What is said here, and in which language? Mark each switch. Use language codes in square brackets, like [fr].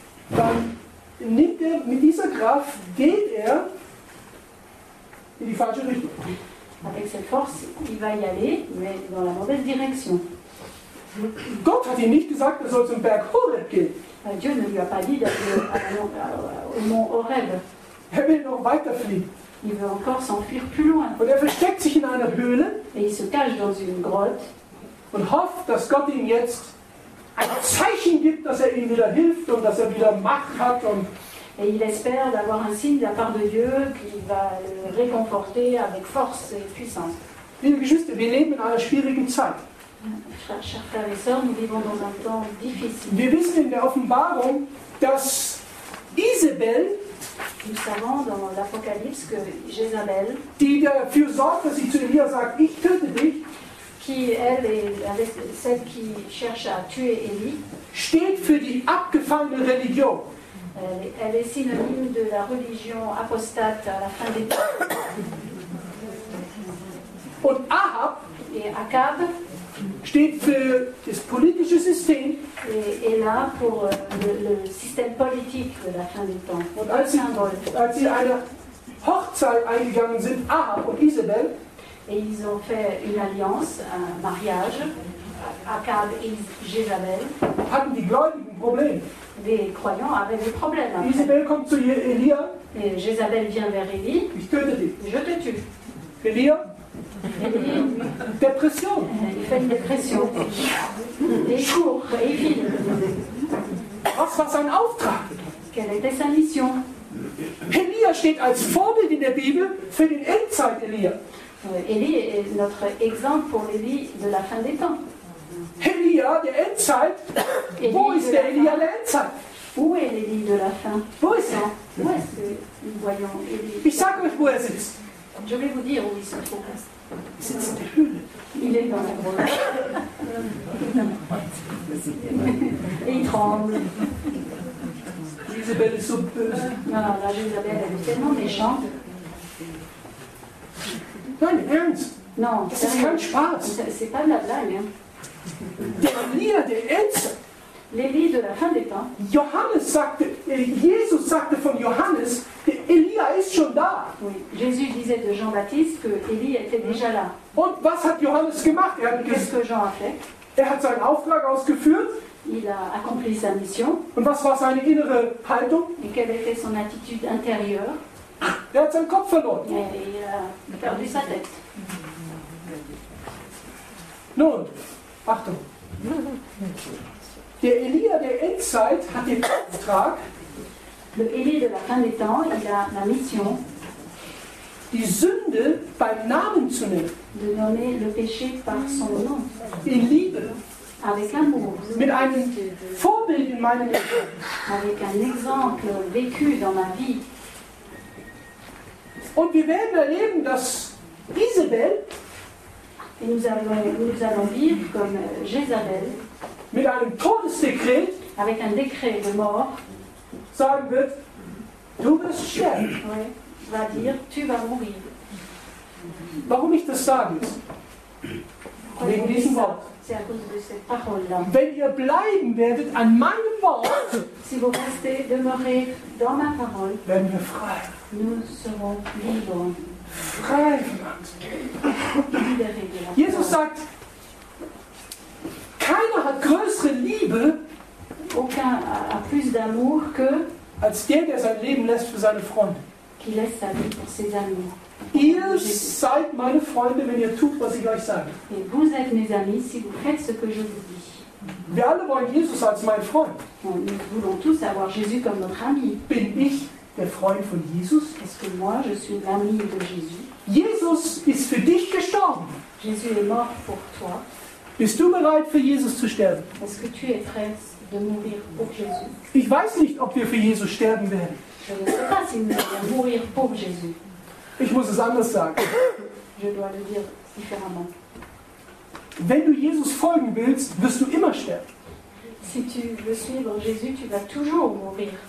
[de] Dann nimmt er, mit dieser Kraft geht er in die falsche Richtung. [fr] Avec cette force, il va y aller, mais dans la mauvaise direction. [de] Gott hat ihm nicht gesagt, er soll zum Berg Horeb gehen. [fr] Dieu ne lui a pas dit d'aller au mont Horeb. [de] Er will noch weiter fliehen. [fr] Il veut encore s'enfuir plus loin. [de] Und er versteckt sich in einer Höhle [fr] Et il se cache dans une grotte [de] und hofft, dass Gott ihm jetzt ein Zeichen gibt, dass er ihm wieder hilft und dass er wieder Macht hat. Und [fr] et il espère d'avoir un signe de la part de Dieu qui va le réconforter avec force et puissance. [de] liebe Geschwister, wir leben in einer schwierigen Zeit. [fr] Chers frères et sœurs, nous vivons dans un temps difficile. [de] Wir wissen in der Offenbarung, dass Isabel, [fr] Nous savons dans l'Apocalypse que Jézabel, [de] die dafür sorgt, dass sie zu Elia sagt, ich töte dich, [fr] qui elle est celle qui cherche à tuer Élie, [de] steht für die abgefallene Religion. [fr] elle est synonyme de la religion apostate à la fin des temps. [de] Und Ahab [fr] Et Akab [de] steht für das politische System. [fr] est là pour le système politique de la fin des temps. [de] Und [fr] Le [de] als sie eine Hochzeit eingegangen sind, Ahab und Isabel, [fr] Et ils ont fait une alliance, un mariage, Akab et Jézabel. [de] hatten die Gläubigen ein Problem. [fr] Les croyants avaient des problèmes. Après. [de] Isabel kommt zu Elia, [fr] Et Jézabel vient vers Élie, [de] ich töte dich. [fr] je te tue. [de] Elia, [fr] Élie, [de] Depression. [fr] il fait une dépression. Il court et il file. [de] Was war sein Auftrag? [fr] Quelle était sa mission? [de] Elia steht als Vorbild in der Bibel für den Endzeit-Elia. [fr] Élie est notre exemple pour l'Élie de la fin des temps. [de] Elia der Endzeit, wo ist der Elia der Endzeit? [fr] Où est l'Élie de la fin? [de] Wo ist er? [fr] Où est-ce que nous voyons Élie? [de] Ich sage euch, wo er sitzt. [fr] Je vais vous dire où il se trouve. [de] Er sitzt in der Höhle. [fr] Il est dans la grotte. Et il tremble. [de] Isabel ist so böse. [fr] Voilà, la Jézabel, elle est tellement méchante. [de] Nein, im Ernst. [fr] Non, [de] Das ist kein Spaß. [fr] c'est pas de la blague. Hein. [de] Der Elia, der Endzeit. [fr] L'Élie de la fin des temps. [de] Jesus sagte von Johannes, der Elia ist schon da. [fr] Oui. Jésus disait de Jean-Baptiste que Élie était déjà là. [de] Und was hat Johannes gemacht? [fr] Qu'est-ce que Jean a fait? [de] Er hat seinen Auftrag ausgeführt. [fr] Il a accompli sa mission. [de] Und was war seine innere Haltung? [fr] Et quelle était son attitude intérieure? [de] Er hat seinen Kopf verloren. [fr] Et il a perdu sa tête. [de] Nun, Achtung. Der Elia der Endzeit hat den Auftrag, [fr] le Élie de la fin des temps, il a la mission [de] die Sünde beim Namen zu nennen. [fr] de nommer le péché par son nom, [de] In Liebe. [fr] avec amour, [de] Mit einem Vorbild in meinem Leben. [fr] avec un exemple vécu dans ma vie. [de] Und wir werden erleben, dass Isabel [fr] Et nous allons vivre comme Jézabel, [de] mit einem Todesdekret [fr] avec un décret de mort, [de] sagen wird, du wirst sterben. [fr] va dire tu vas mourir. [de] Warum ich das sage? Wegen diesem Wort. [fr] C'est à cause de cette parole-là. [de] Wenn ihr bleiben werdet an meinem Wort, [fr] Si vous restez, demeurez dans ma parole, [de] werden wir frei. [fr] nous serons libres, [de] Frei gemacht. [fr] libérés de la [de] Jesus [fr] parole. [de] sagt, keiner hat größere Liebe [fr] Aucun a plus d'amour que [de] als der sein Leben lässt für seine Freunde. [fr] qui laisse sa vie pour ses amis. [de] Ihr seid meine Freunde, wenn ihr tut, was ich euch sage. [fr] Et vous êtes mes amis si vous faites ce que je vous dis. [de] Wir alle wollen Jesus als mein Freund. [fr] Bon, nous voulons tous avoir Jésus comme notre ami. [de] Bin ich der Freund von Jesus? [fr] Est-ce que moi, je suis l'ami de Jésus? [de] Jesus ist für dich gestorben. [fr] Jésus est mort pour toi. [de] Bist du bereit, für Jesus zu sterben? [fr] Est-ce que tu es prêt de mourir pour Jésus? [de] Ich weiß nicht, ob wir für Jesus sterben werden. [fr] Je ne sais pas si nous allons mourir pour Jésus. [de] Ich muss es anders sagen. [fr] Je dois le dire différemment. [de] Wenn du Jesus folgen willst, wirst du immer sterben. [fr] Si tu veux suivre Jésus, tu vas toujours mourir.